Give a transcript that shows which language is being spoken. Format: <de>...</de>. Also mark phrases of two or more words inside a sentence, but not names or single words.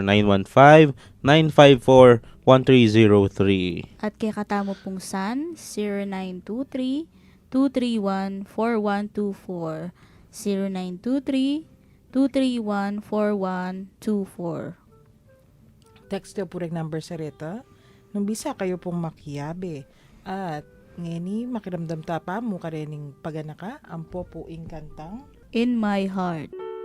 <pam>0915-954-1303. At kaya katamo pong San, 0923-231-4124. 0923-231-4124. Text yung purek number sa reta. Nung bisa kayo pong makiyabe. At ngeni makiramdam tapa mo karening paganaka ang popuing kantang In My Heart.</pam>